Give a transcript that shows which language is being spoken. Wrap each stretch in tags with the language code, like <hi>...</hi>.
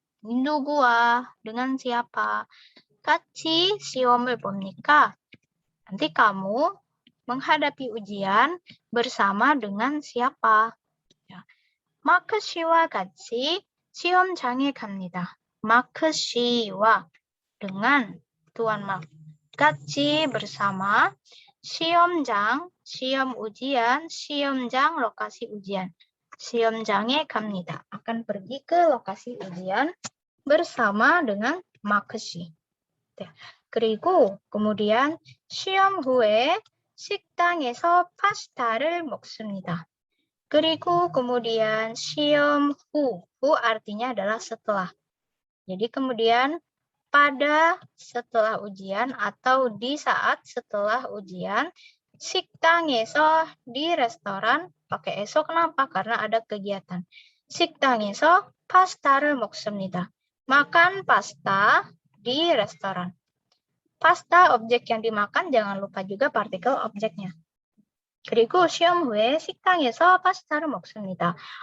<ko>누구와</ko> <id>dengan siapa.</id> <ko>같이 시험을 봅니까?</ko> <id>Nanti kamu menghadapi ujian bersama dengan siapa? Ya.</id> <ko>마크 씨와 같이 시험장에 갑니다.</ko> <id>마크 씨와 dengan Tuan Mark. 같이 bersama 시험장, 시험 ujian, 시험장 lokasi ujian.</id> <ko>시험장에 갑니다.</ko> <id>Akan pergi ke lokasi ujian bersama dengan 마크 씨.</id> <ko>그리고</ko> <id>kemudian</id> <ko>시험 후에 식당에서 파스타를 먹습니다.</ko> <id>그리고 kemudian 시험 후 artinya adalah setelah. Jadi kemudian pada setelah ujian atau di saat setelah ujian, 식당에서 di restoran, pakai eso kenapa? Karena ada kegiatan.</id> <ko>식당에서 파스타를 먹습니다.</ko> <id>Makan pasta di restoran. Pasta objek yang dimakan, jangan lupa juga partikel objeknya.</id> <ko>그리고 시험 후에 식당에서 파스타를 먹습니다.</ko>